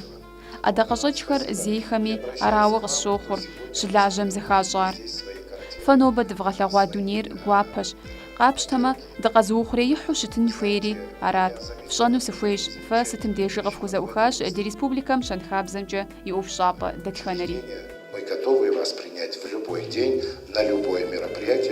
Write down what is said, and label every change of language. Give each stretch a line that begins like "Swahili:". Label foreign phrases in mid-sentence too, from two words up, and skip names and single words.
Kabardian: Ӏэдакъэщӏэкӏхэр зейхэми арауэ къысщохъур, щылажьэм зыхащӏар. Фэ нобэ дывгъэлъэгъуа дунейр гуапэщ. Къапщтэмэ, дыкъэзыухъуреихьу щытын хуейри арат. Фщӏэну сыхуейщ, фэ сытым дежи къыфхузэӏухащ ди республикэм щэнхабзэмкӏэ и ӏуэху щӏапӏэ дэтхэнэри.
Russian: Мы готовы вас принять в любой день, на любое мероприятие.